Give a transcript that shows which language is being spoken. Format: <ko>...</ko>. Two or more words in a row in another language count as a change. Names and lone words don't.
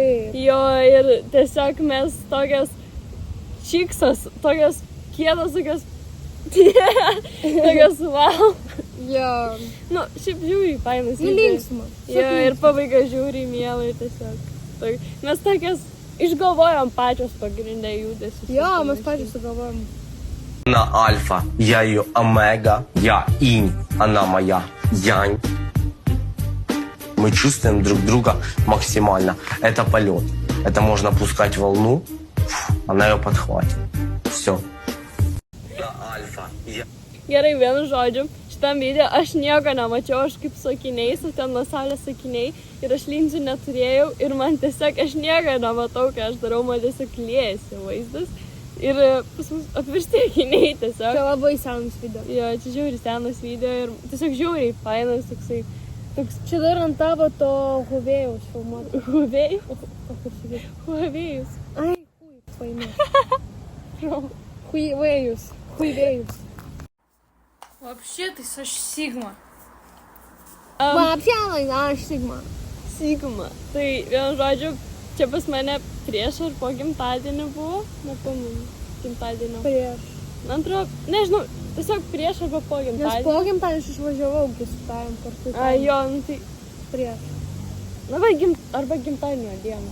<lt>Jo, ir tiesiog mes tokios čiksas, tokios kietos, tokios wow. Jo. Nu, šiaip žiūri, painas. Nu, linksma. Jo, ir pabaiga žiūri mielai tiesiog. Mes tokios išgalvojom pačios pagrindė judesius. Jo, mes pačios sugalvojom.</lt> <ru>Она альфа, я ее омега, я инь, она моя янь. Мы чувствуем друг друга максимально. Это полет. Это можно пускать волну, она ее подхватит. Все. Она альфа, я...</ru> <lt>Gerai, vienu žodžiu, šitam video aš nieko nemačiau, aš kaip su akiniais, o ten nuo saulės akiniai ir aš linzių neturėjau ir man tiesiog, aš nieko nematau, ką aš darau, man tiesiog liejasi vaizdas. Ir pas mus apvirsti akiniai tiesiog. Čia labai senas video. Jo, čia žiūri senas video ir tiesiog žiūri, fainas toksai. Čia dar ant tavo to Huawei'aus filmuoto. Huawei? O kur sakyti? Huawei'us. Ai, Huawei'us. Huawei'us.</lt> <ru>Вообще ты Саш Сигма.</ru> <lt>Вообще, aš Sigma. Sigma. Tai vienu žodžiu, čia pas mane prieš ar po gimtadienį buvo, nepamenu, gimtadienio. Prieš. Man atrodo, nežinau, tiesiog prieš arba po Nes gimtadienio. po gimtadienio aš išvažiavau, kai su tavim kartu. A, jo, nu tai, Prieš. na va, arba gimtadienio dieną.</lt>